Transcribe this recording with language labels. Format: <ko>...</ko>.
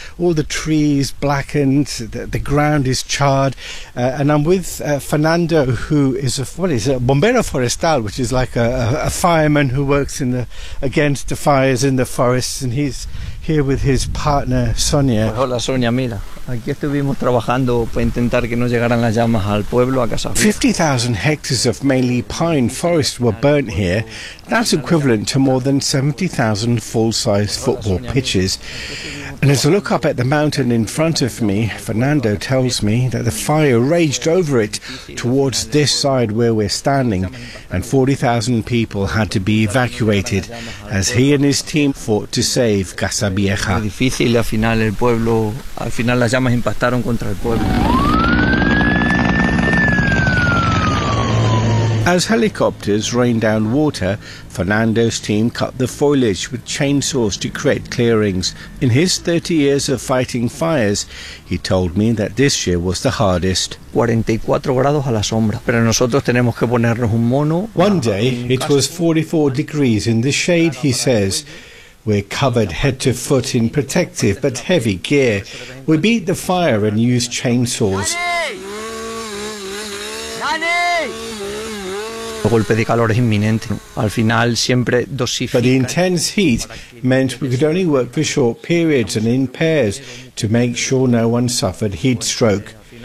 <en>All the trees blackened, the ground is charred. And I'm with Fernando, who is a bombero forestal, which is like a fireman who works in the against the fires in the forests. And he's here with his partner, Sonia.</en> <es>Pues hola, Sonia, mira. Aquí estuvimos trabajando para intentar que no llegaran las llamas al pueblo, a casa.</es> <en>50,000 hectares of mainly pine forest were burnt here. That's equivalent to more than 70,000 full-size football pitches. And as I look up at the mountain in front of me, Fernando tells me that the fire raged over it towards this side where we're standing, and 40,000 people had to be evacuated as he and his team fought to save Casabieja.</en> <es>Las llamas impactaron contra el pueblo.</es> <en>As helicopters rain down water, Fernando's team cut the foliage with chainsaws to create clearings. In his 30 years of fighting fires, he told me that this year was the hardest.</en> <es>44 grados a la sombra, pero nosotros tenemos que ponernos un mono.</es> <en>One day it was 44 degrees in the shade, he says. We're covered head to foot in protective but heavy gear. We beat the fire and used chainsaws. But the intense heat meant we could only work for short periods and in pairs to make sure no one suffered heat stroke.</en>